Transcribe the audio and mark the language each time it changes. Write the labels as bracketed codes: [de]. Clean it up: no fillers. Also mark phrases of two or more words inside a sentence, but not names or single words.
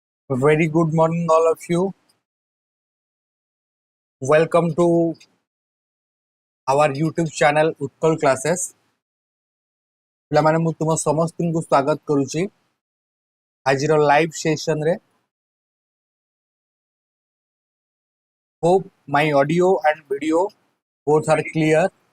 [en] Very good morning, all of you. Welcome to our YouTube channel Utkal Classes. [or] ପିଲାମାନେ ମୁଁ ତୁମ ସମସ୍ତଙ୍କୁ ସ୍ୱାଗତ କରୁଛି ଆଜିର [en] live session [or] ରେ. [en] Hope my audio and video both are clear.